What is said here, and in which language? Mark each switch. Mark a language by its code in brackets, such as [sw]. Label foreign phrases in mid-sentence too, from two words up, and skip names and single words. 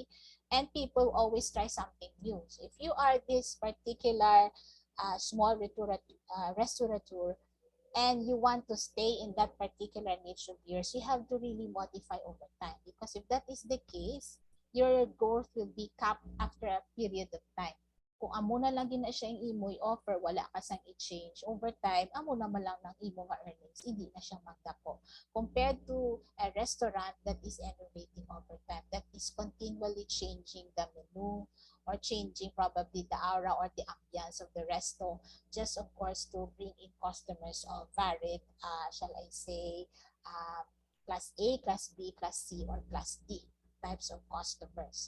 [en] And people always try something new. So if you are this particular small restaurateur, and you want to stay in that particular niche of yours, you have to really modify over time. Because if that is the case, your growth will be capped after a period of time. [hil] Kung amo na lang din na siya yung imo i-offer, wala ka sang i-change. [en] Over time, [hil] amo naman lang ng imo nga earnings, hindi na siya magdako. [en] Compared to a restaurant that is innovating over time, that is continually changing the menu or changing probably the aura or the ambiance of the resto, just of course to bring in customers of varied, shall I say, class A, class B, class C, or class D types of customers.